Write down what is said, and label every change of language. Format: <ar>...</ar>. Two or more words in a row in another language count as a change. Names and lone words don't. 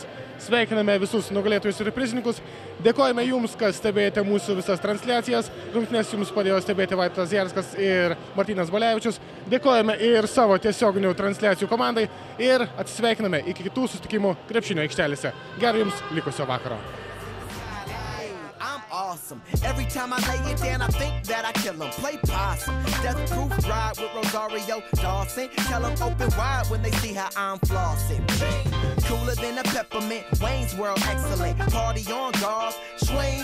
<lt>Sveikiname visus nugalėtojus ir prizininkus. Dėkojame jums, kas stebėjote mūsų visas transliacijas. Rungtynes jums padėjo stebėti Vaidotas Jarskas ir Martynas Balevičius. Dėkojame ir savo tiesioginių transliacijų komandai ir atsisveikiname iki kitų susitikimų krepšinio aikštelėse. Gero jums likusio vakaro.</lt> <en>Awesome. Every time I lay it down, I think that I kill him. Play possum. Death proof ride with Rosario Dawson. Tell them open wide when they see how I'm flossing. Cooler than a peppermint. Wayne's World excellent. Party on guards. Swing.</en>